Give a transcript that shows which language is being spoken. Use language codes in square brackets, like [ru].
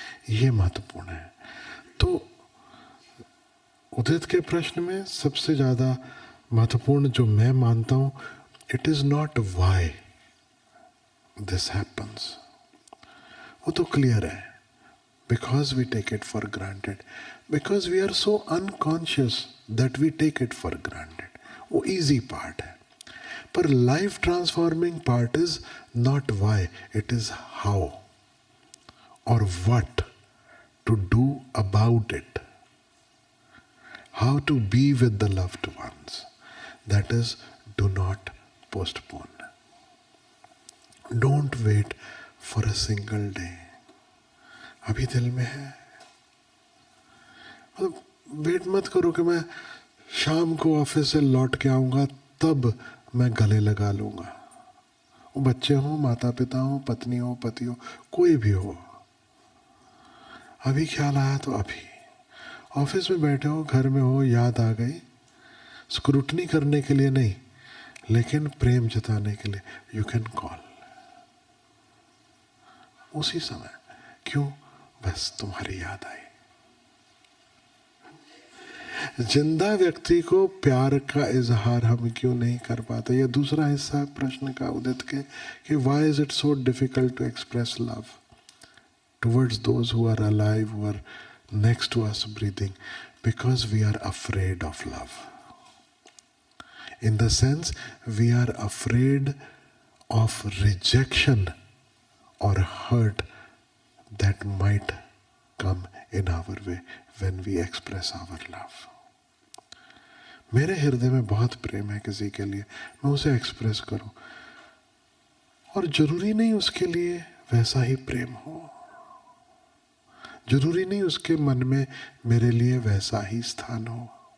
[hi] ये महत्वपूर्ण है। तो उदित के प्रश्न में सबसे ज्यादा महत्वपूर्ण जो मैं मानता हूं, [en] it is not why this happens, [hi] वो तो क्लियर है, [en] because we take it for granted, because we are so unconscious that we take it for granted. [hi] वो [en] easy part [hi] है. [en] पर life transforming part is not why, it is how or what to do about it. How to be with the loved ones. That is, do not postpone. Don't wait for a single day. [hi] अभी दिल में है, मतलब wait मत करो कि मैं शाम को ऑफिस से लौट के आऊँगा तब मैं गले लगा लूँगा. वो बच्चे हो, माता पिता हो, पत्नी हो, पति हो, कोई भी हो, अभी ख्याल आया तो अभी. ऑफिस में बैठे हो, घर में हो, याद आ गई, स्क्रूटनी करने के लिए नहीं, लेकिन प्रेम जताने के लिए [en] you can call [hi] उसी समय. क्यों? बस तुम्हारी याद आई. जिंदा व्यक्ति को प्यार का इजहार हम क्यों नहीं कर पाते? यह दूसरा हिस्सा है प्रश्न का उदित के कि [en] Why is it so difficult to express love towards those who are alive, who are next to us breathing. Because we are afraid of love. In the sense, we are afraid of rejection or hurt that might come in our way when we express our love. [hi] मेरे हृदय में बहुत प्रेम है किसी के लिए, मैं उसे एक्सप्रेस करूं, और जरूरी नहीं उसके लिए वैसा ही प्रेम हो, जरूरी नहीं उसके मन में मेरे लिए वैसा ही स्थान हो.